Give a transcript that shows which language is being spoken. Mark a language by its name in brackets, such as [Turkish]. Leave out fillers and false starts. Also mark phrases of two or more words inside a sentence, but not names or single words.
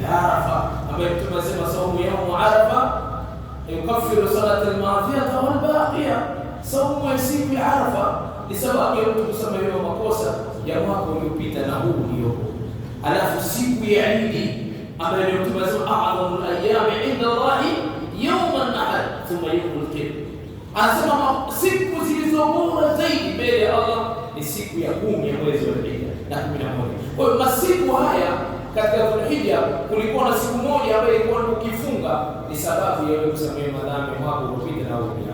[Arabic] Arafa, [Swahili] ambayo Mtume anasema [Arabic] صوم يوم عرفة يكفر السنة الماضية والباقية. [Swahili] Saumu ya siku ya Arafa ni sababu ya mtu kusamehewa makosa ya mwaka uliopita na huu uliopo. Alafu siku ya Eid ambayo Mtume anasema [Arabic] أعظم الأيام عند الله يوم النحر ثم يوم القيام. [Swahili] Anasema siku zilizo bora zaidi mbele ya Allah ni siku ya 10 ya mwezi wa Dhul-Hijja na 11. Kwa hiyo masiku haya katika Dhul-Hijja kulikuwa na siku moja ambayo ilikuwa ukifunga ni sababu ya wewe kusamehe madhambi mwaka uliopita na uliopita.